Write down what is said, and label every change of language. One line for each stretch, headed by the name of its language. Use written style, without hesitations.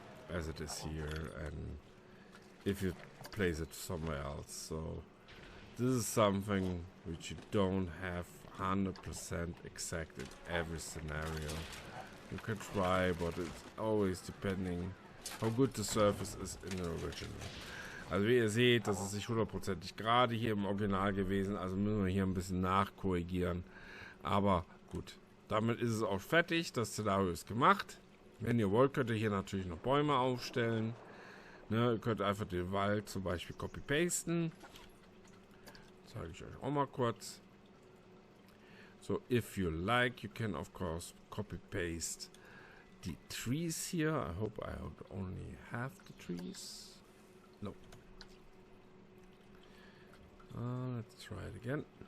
English: as it is here, and if you place it somewhere else. So this is something which you don't have 100% exact in every scenario. You can try, but it's always depending how good the surface is in the original.
German: Also wie ihr seht, das ist nicht 100%ig gerade hier im Original gewesen, also müssen wir hier ein bisschen nachkorrigieren. Aber gut, damit ist es auch fertig, das Szenario ist gemacht. Wenn ihr wollt, könnt ihr hier natürlich noch Bäume aufstellen. Ne, ihr könnt einfach den Wald zum Beispiel copy-pasten. Zeige ich euch auch mal kurz.
English: So, if you like, you can of course copy-paste the trees here. I hope I only have the trees. No. Let's try it again.